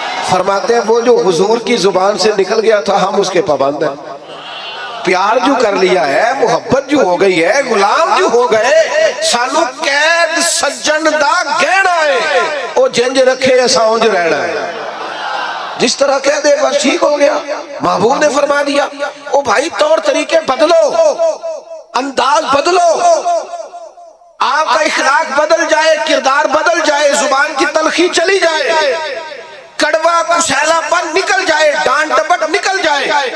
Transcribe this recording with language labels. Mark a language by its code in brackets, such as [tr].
[ur] فرماتے ہیں وہ جو حضور کی زبان سے نکل گیا تھا ہم اس کے پابند ہیں. پیار جو کر لیا ہے، محبت جو ہو گئی ہے، غلام جو ہو گئے، [pa] سانو قید سجن دا گہنا ہے، او جنج رکھے ساؤنج رہنا ہے. [ur] جس طرح کہہ دے بس ٹھیک ہو گیا. محبوب نے فرما دیا او بھائی طور طریقے بدلو، انداز بدلو، آپ کا اخلاق بدل جائے، کردار بدل جائے، زبان کی تلخی چلی جائے، کڑوا کسیلا پن نکل جائے، ڈانٹ ڈپٹ نکل جائے.